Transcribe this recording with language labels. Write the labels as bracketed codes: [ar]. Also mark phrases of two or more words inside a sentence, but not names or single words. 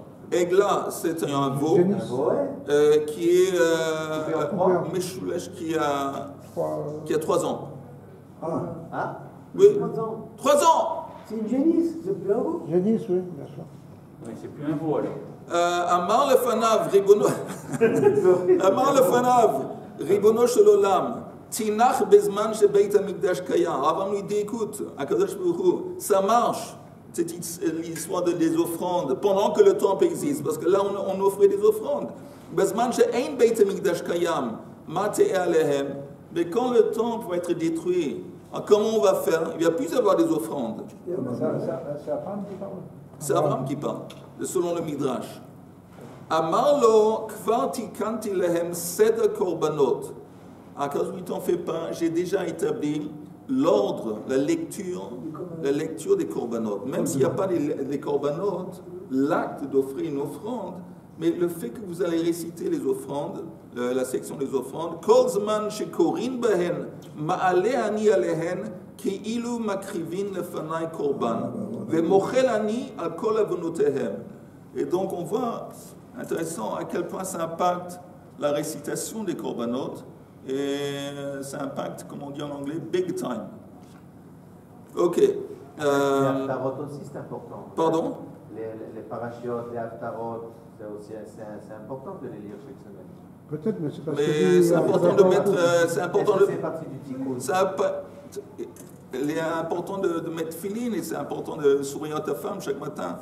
[fr] Egla, c'est un veau qui est Meshulesh qui a 3 ans. Ah? Oui. 3 ans. C'est une génisse, c'est plus un veau. Génisse, oui, bien sûr. Oui, c'est plus un veau alors. [he] אמר לפניו רבונו אמר לפניו רבונו של עולם תינח בזמן שבית המקדש קיים. [fr] Avant lui dit écoute, [he] הקדוש ברוך הוא, [fr] ça marche C'est l'histoire des offrandes pendant que le temple existe, parce que là on offrait des offrandes. Mais quand le temple va être détruit, alors comment on va faire? Il ne va plus avoir des offrandes. C'est Abraham qui parle. C'est Abraham qui parle, selon le Midrash. [he] אמר לו כבר תקנתי להם סדר קרבנות. [fr] Alors, ne t'en fais pas, j'ai déjà établi l'ordre, la lecture des korbanot. Même s'il n'y a pas les korbanot, l'acte d'offrir une offrande, mais le fait que vous allez réciter les offrandes, la section des offrandes, [he] כל זמן שקורין בהן מעלה אני עליהן כאילו מקריבין לפני קרבן ומוחל אני על כל עונותיהם. [fr] Et donc on voit, intéressant, à quel point ça impacte la récitation des korbanot, et ça impacte, comme on dit en anglais, [en] big time. [fr] Ok. Les Haftarot aussi, c'est important. Pardon? Les parachiotes, les Haftarot, c'est important de les lire chaque semaine. Peut-être, mais c'est parce Mais que... c'est important de mettre... c'est important de... C'est partie du tikkun. Il est important de mettre filine et c'est important de sourire à ta femme chaque matin.